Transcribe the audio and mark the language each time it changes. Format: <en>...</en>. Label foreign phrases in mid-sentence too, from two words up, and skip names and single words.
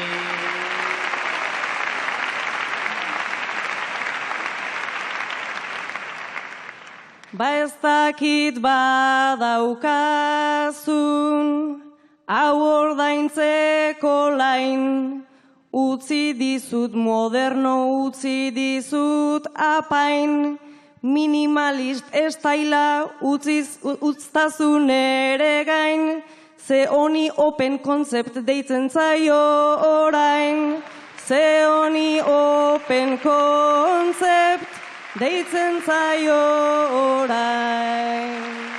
<eu>Ez dakit badaukazun, hau ordaintzeko lain, utzi dizut moderno, utzi dizut apain,</eu> <en>minimalist estaila</en> <eu>utztazun ere gain, ze honi</eu> <en>open concept</en> <eu>deitzen zaio orain, ze honi</eu> <en>open concept</en> <eu>deitzen zaio orain.</eu>